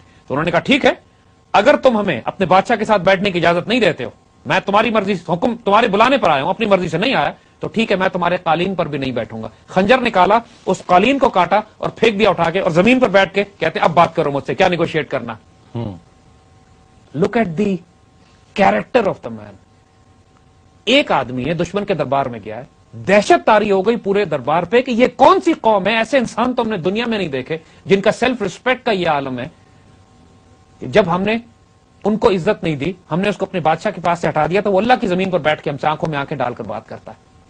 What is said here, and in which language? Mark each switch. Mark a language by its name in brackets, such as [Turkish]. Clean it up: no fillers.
[Urdu] تو انہوں نے کہا ٹھیک ہے, اگر تم ہمیں اپنے بادشاہ کے ساتھ بیٹھنے کی اجازت نہیں دیتے ہو, میں تمہاری مرضی, حکم تمہارے بلانے پر آیا ہوں, اپنی مرضی سے نہیں آیا, تو ٹھیک ہے میں تمہارے قالین پر بھی نہیں بیٹھوں گا. خنجر نکالا, اس قالین کو کاٹا اور پھینک دیا اٹھا کے, اور زمین پر بیٹھ کے کہتے اب بات کرو مجھ سے, کیا نیگوشیٹ کرنا. [English] Look at the character of the man. [Urdu] ایک آدمی ہے دشمن کے دربار میں گیا ہے, دہشت تاری ہو گئی پورے دربار پہ کہ یہ کون سی قوم ہے, ایسے انسان تو ہم نے دنیا میں نہیں دیکھے جن کا سیلف ریسپیکٹ کا یہ عالم ہے. جب ہم نے ان کو عزت نہیں دی, ہم نے اس کو اپنے بادشاہ کے پاس سے ہٹا دیا, تو وہ اللہ کی زمین پر بیٹھ کے ہم سے آنکھوں میں آنکھیں ڈال کر بات کرتا ہے.